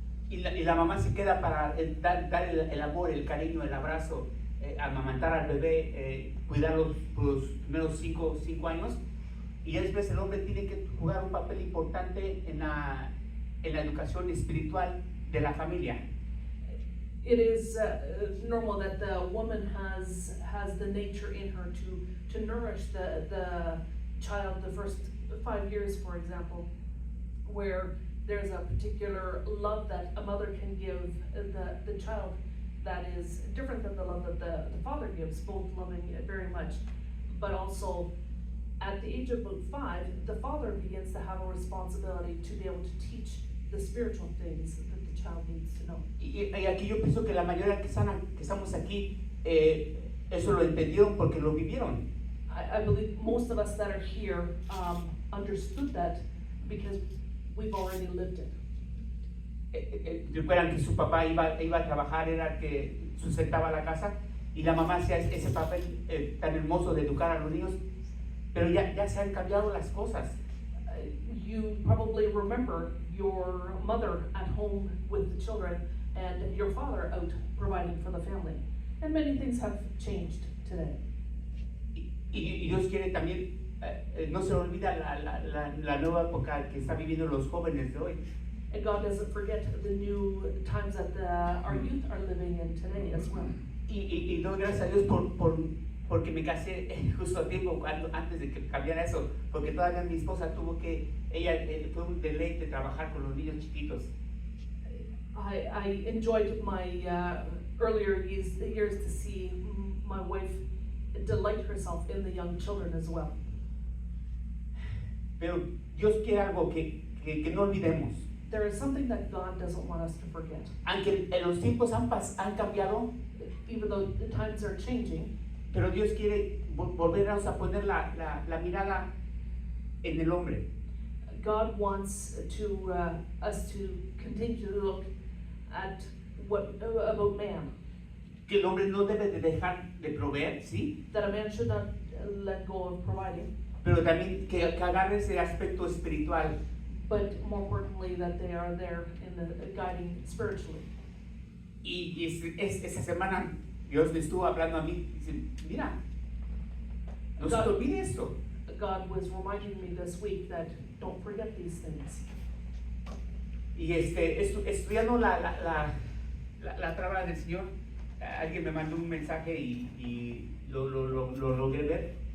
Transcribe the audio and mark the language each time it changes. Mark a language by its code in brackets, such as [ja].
[es] Y la mamá se queda para dar el amor, el cariño, el abrazo, amamantar al bebé, cuidarlo por los primeros 5 años, Y después el hombre tiene que jugar un papel importante en la educación espiritual de la familia. [en] It is normal that the woman has the nature in her to nourish the child the first 5 years, for example, where there's a particular love that a mother can give the child that is different than the love that the father gives, both loving it very much. But also, at the age of about 5, the father begins to have a responsibility to be able to teach the spiritual things that the child needs to know. [es] Y aquí yo pienso que la mayoría que estamos aquí, eso lo entendieron porque lo vivieron. [en] I believe most of us that are here understood that because we've already lived it. [es] Recuerdan que su papá iba a trabajar, era el que sustentaba la casa, y la mamá hacía ese papel tan hermoso de educar a los niños, pero ya se han cambiado las cosas. [en] You probably remember your mother at home with the children and your father out providing for the family. And many things have changed today. [es] Y Dios quiere también, no se olvida la nueva época que están viviendo los jóvenes de hoy. [en] And God doesn't forget the new times that our youth are living in today as well. [es] Y doy gracias a Dios porque me casé justo a tiempo antes de que cambiara eso, porque todavía mi esposa fue un deleite trabajar con los niños chiquitos. [en] I enjoyed my earlier years to see my wife delight herself in the young children as well. [es] Pero Dios quiere algo que no olvidemos. [en] There is something that God doesn't want us to forget. [es] Aunque los tiempos han cambiado, [en] Even though the times are changing, [es] pero Dios quiere volvernos a poner la mirada en el hombre. [en] God wants us to continue to look at what about man. [es] Que el hombre no debe de dejar de proveer, ¿sí? [en] That a man should not let go of providing, [es] Pero también que agarre ese aspecto espiritual. [en] but more importantly that they are there in the guiding spiritually. [es] Y esta semana Dios me estuvo hablando a mí, dice, mira, no se te olvide esto. [en] God was reminding me this week that don't forget these things. [es] Y estudiando la palabra del Señor, alguien me mandó un mensaje y lo logré ver.